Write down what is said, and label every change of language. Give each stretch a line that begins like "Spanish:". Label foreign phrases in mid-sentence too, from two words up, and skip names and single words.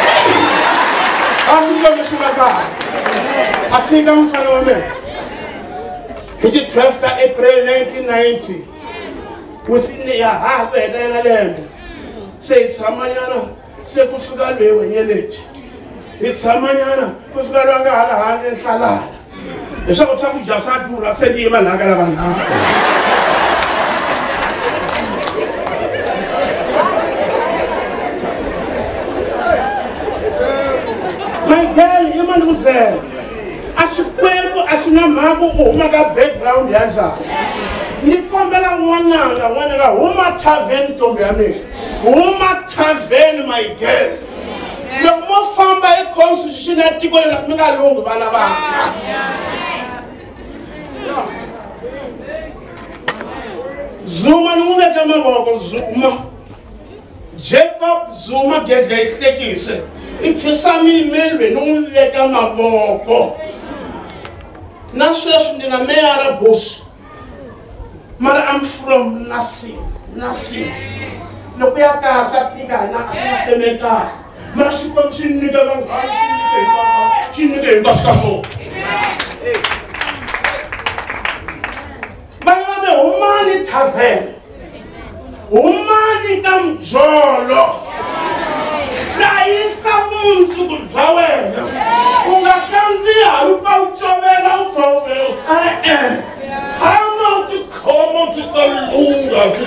Tsonga: a swi lomi swi va kahle a fika mfana wa mina hi ti 12 April 1990 within ya half heta lembe se hi tshamanyana se ku fika loyi wenyeleti hi tshamanyana ku fika loyi a nga hala handle nhlalala leswaku swakudya swa durha se ni yima lhaka la vanhanga
English: my girl
Tsonga: yima ni ku byela a xikwembu a swi na mhaka u huma ka background ya njhani ni kombela n'wananga huma tavern ntombi ya mina huma tavern
English: my girl
Tsonga: loko mo famba hi constitution ya tiko leri mi nga lunghi vana vana Zuma ni n'wi veka mavoko Zuma Jacob Zuma gedla yi hlekise i khisa miyimeli ni n'wi veka mavoko na sweswi ndi na Meyara Bush mara
English: I'm from nothing
Tsonga: loko ya kahle a tika na a feme kahle mara xikwembu xi nyika vanghana xi nyike hinkwaswo ka swona vana va me humani tavern humani ka mjolo hlayisa vumundzuku bya wena u nga kandziha u pfa u covela u pfa u tshama u tikhoma byi ta lunga